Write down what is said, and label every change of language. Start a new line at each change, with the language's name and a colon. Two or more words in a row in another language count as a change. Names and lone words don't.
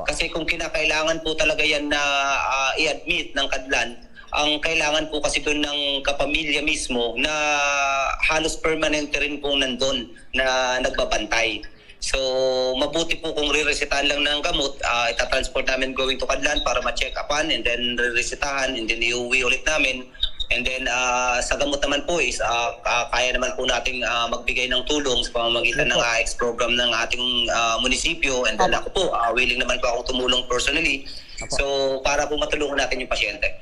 Filipino: Kasi kung kinakailangan po talaga yan na i-admit ng Kadlan, ang kailangan po kasi doon ng kapamilya mismo na halos permanente rin po nandun na nagbabantay. So, mabuti po kung re-resetahan lang ng gamot, itatransport namin
English: going to
Filipino: Kadlan para ma-check upan
English: and then
Filipino: re-resetahan
English: and then
Filipino: iuwi ulit namin.
English: And then
Filipino: sa gamot naman po is kaya naman po nating magbigay ng tulong sa pamamagitan ng AX program ng ating munisipyo.
English: And then
Filipino: ako po, willing naman po akong tumulong personally. So, para po matulungan natin yung pasyente.